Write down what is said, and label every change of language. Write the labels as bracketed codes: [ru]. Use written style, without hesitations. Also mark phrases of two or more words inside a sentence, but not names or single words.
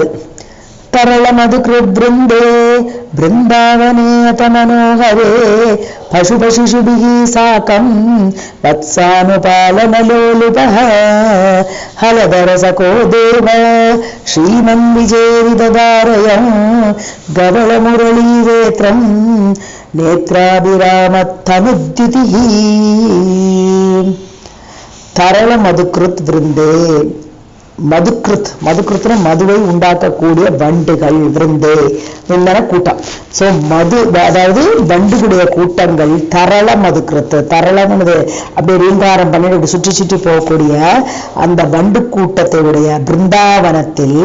[sa] तरलमधुकृद्वृन्दे बृन्दावने मनोहरे पशुपशिशुभिः साकं वत्सानुपालनलोलुपः हलधरसको देव श्रीमन् विजेरिदधारयं गवलमुरलीवेत्रं नेत्राभिरामत्तनुद्युतिः। तरलमधुकृत् वृन्दे [ta] மதுக்கிருத்னா மதுவை உண்டாக்கக்கூடிய வண்டுகள் விருந்தே என்னென்ன கூட்டம். ஸோ மது அதாவது வண்டுகளுடைய கூட்டங்கள் [sa] तरल मधुकृत्. [ta] தரளம்னு அப்படியே ரீங்காரம் பண்ணி அப்படி சுற்றி சுற்றி போகக்கூடிய அந்த வண்டு கூட்டத்தை உடைய பிருந்தாவனத்தில்